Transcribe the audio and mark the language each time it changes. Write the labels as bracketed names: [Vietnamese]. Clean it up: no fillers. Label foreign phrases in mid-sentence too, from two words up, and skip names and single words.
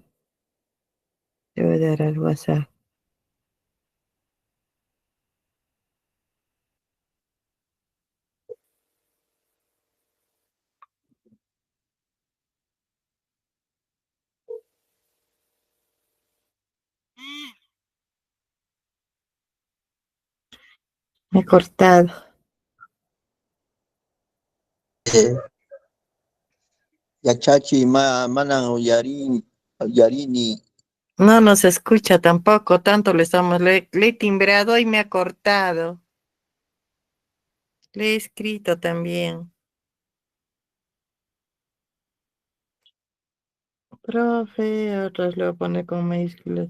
[Spanish] Le voy a dar al WhatsApp. Me he cortado. [Quechua] Yachachi manan yarini [Spanish] No nos escucha tampoco. Tanto le he timbrado y me ha cortado. Le he escrito también. Profe, otras le voy a poner con mayúsculas.